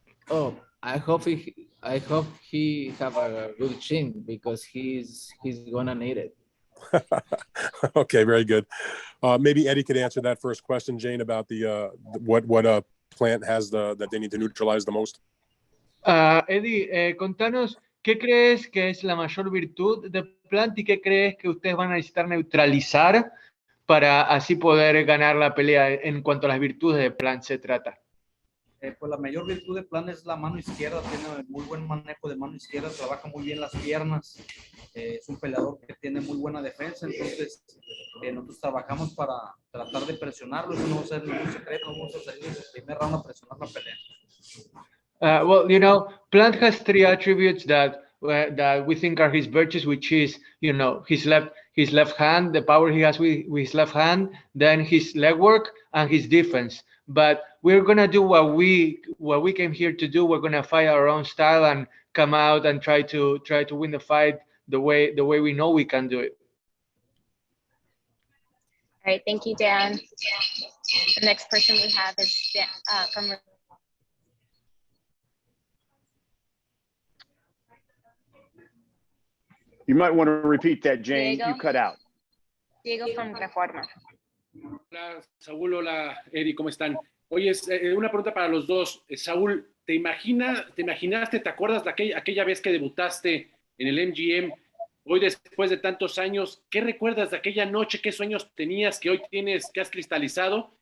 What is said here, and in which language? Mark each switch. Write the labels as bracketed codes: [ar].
[en] Oh, I hope he have a good chin because he's gonna need it. Okay, very good. Maybe Eddie could answer that first question, Jane, about what Plant has that they need to neutralize the most. [es] Eddie, contanos, ¿qué crees que es la mayor virtud de Plant y qué crees que ustedes van a necesitar neutralizar para así poder ganar la pelea en cuanto a las virtudes de Plant se trata? Pues la mayor virtud de Plan es la mano izquierda, tiene muy buen manejo de mano izquierda, trabaja muy bien las piernas, es un peleador que tiene muy buena defensa, entonces nosotros trabajamos para tratar de presionarlo, eso no va a ser ningún secreto, vamos a salir en el primer round a presionar la pelea. [en] Well, Plant has 3 attributes that we think are his virtues, which is, his left hand, the power he has with his left hand, then his leg work and his defense. But we're gonna do what we came here to do. We're gonna fight our own style and come out and try to win the fight the way we know we can do it. All right, thank you, Dan. The next person we have is from. You might want to repeat that, Jane. Diego. You cut out. Diego from Reforma. [es] Hola, Saúl, hola, Eddie, ¿cómo están? Oye, una pregunta para los dos. Saúl, ¿te imaginaste, te acuerdas de aquella vez que debutaste en el MGM? Hoy, después de tantos años, ¿qué recuerdas de aquella noche? ¿Qué sueños tenías que hoy tienes, que has cristalizado?